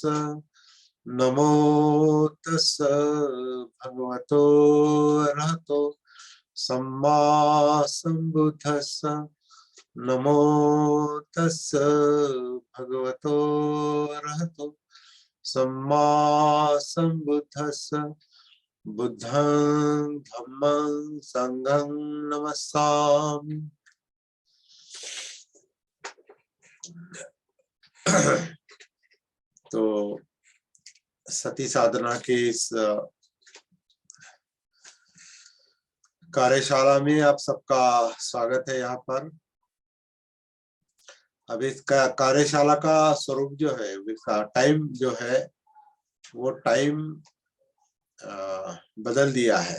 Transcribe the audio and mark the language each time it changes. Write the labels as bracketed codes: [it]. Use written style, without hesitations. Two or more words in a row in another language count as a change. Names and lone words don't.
[pi] नमो तस्स भगवतो अरहतो सम्मा संबुद्धस्स। नमो तस्स भगवतो अरहतो सम्मा संबुद्धस्स। बुद्धं धम्मं संघं नमस्सामि। [hi] तो सती साधना की इस कार्यशाला में आप सबका स्वागत है। यहाँ पर अब इस कार्यशाला का स्वरूप जो है, इसका टाइम जो है वो टाइम बदल दिया है।